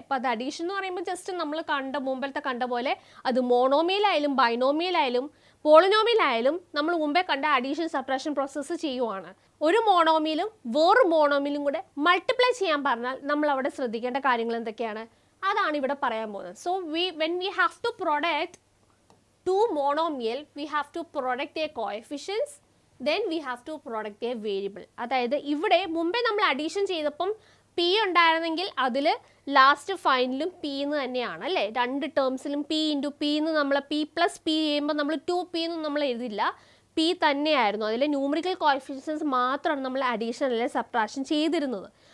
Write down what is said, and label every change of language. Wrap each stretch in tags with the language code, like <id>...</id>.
<ml>അപ്പോൾ അത് അഡീഷൻ എന്ന് പറയുമ്പോൾ ജസ്റ്റ് നമ്മൾ മുമ്പത്തെ കണ്ട പോലെ അത് മോണോമിയലായാലും ബൈനോമിയലായാലും പോളിനോമിയലായാലും നമ്മൾ മുമ്പേ കണ്ട അഡീഷൻ സബ്ട്രാക്ഷൻ പ്രോസസ്സ് ചെയ്യുവാണ്. ഒരു മോണോമിയലും വേറൊരു മോണോമിയലും കൂടെ മൾട്ടിപ്ലൈ ചെയ്യാൻ പറഞ്ഞാൽ നമ്മൾ അവിടെ ശ്രദ്ധിക്കേണ്ട കാര്യങ്ങൾ എന്തൊക്കെയാണ് അതാണ് ഇവിടെ പറയാൻ പോകുന്നത്.</ml> <en>So when we have to product 2 monomial we have to product their coefficients, then we have to product their variable.</en> <ml>അതായത് ഇവിടെ മുമ്പേ നമ്മൾ അഡീഷൻ ചെയ്തപ്പം p ഉണ്ടായിരുന്നെങ്കിൽ അതിൽ ലാസ്റ്റ് ഫൈനലും p എന്ന് തന്നെയാണ് അല്ലേ. രണ്ട് ടേംസിലും p × p എന്ന് നമ്മൾ p + p ചെയ്യുമ്പോൾ നമ്മൾ 2p എന്ന് നമ്മൾ എഴുതില്ല, p തന്നെയായിരുന്നു. അതിലെ ന്യൂമറിക്കൽ കോഎഫിഷ്യൻസ് മാത്രമാണ് നമ്മൾ അഡീഷൻ അല്ലെങ്കിൽ സബ്ട്രാക്ഷൻ ചെയ്തിരുന്നത്.</ml>